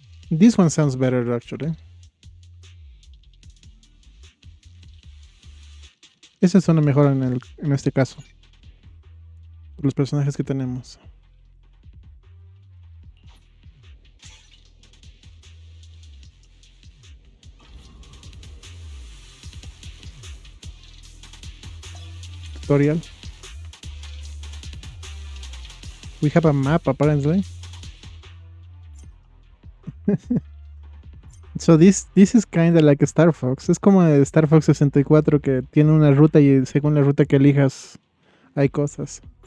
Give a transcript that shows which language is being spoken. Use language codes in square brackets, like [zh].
[en] This one sounds better actually. [es] Ese suena mejor en este caso. Por los personajes que tenemos. [en] Tutorial. We have a map apparently. So this is kind of like Star Fox. [es] Es como de Star Fox 64 que tiene una ruta y según la ruta que elijas hay cosas.